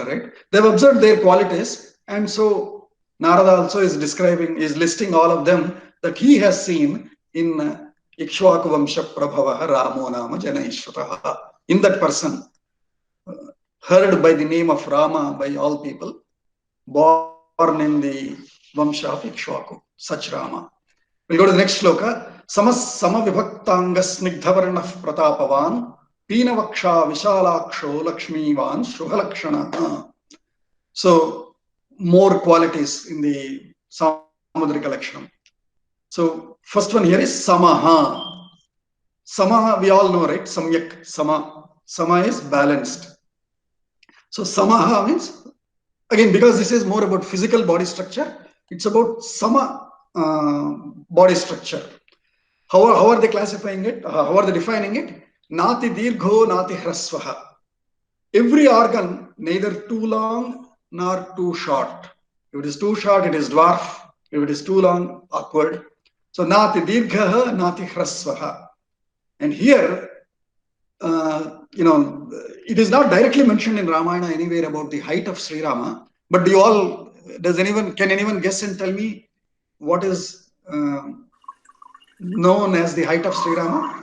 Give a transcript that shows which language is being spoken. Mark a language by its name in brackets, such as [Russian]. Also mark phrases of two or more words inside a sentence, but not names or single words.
[English] Right? They have observed their qualities, and so Narada also is listing all of them that he has seen in [Sanskrit] इक्ष्वाकु वंश प्रभवः रामो नाम जनैः श्रुतः. [English] In that person, heard by the name of Rama by all people, born in the Vamsha of Ikshvaku, such Rama. We'll go to the next shloka. [Sanskrit] सम विभक्ताङ्गः स्निग्धवर्णः प्रतापवान् पीनवक्षाः विशालाक्षो लक्ष्मीवान् शुभलक्षणः. [English] So more qualities in the [Sanskrit] सामुद्रिक लक्षणम्. [English] So first one here is Samaha. Samaha, we all know, right? Samyak, Sama. Sama is balanced. So Samaha means again, because this is more about physical body structure, it's about sama body structure. How are they classifying it? How are they defining it? [Sanskrit] नाति दीर्घो, नाति ह्रस्वः. [English] Every organ, neither too long nor too short. If it is too short, it is dwarf. If it is too long, awkward. [Sanskrit] So नाति दीर्घ, नाति ह्रस्वः. [English] And here, it is not directly mentioned in Ramayana anywhere about the height of Sri Rama. But can anyone guess and tell me what is known as the height of Sri Rama?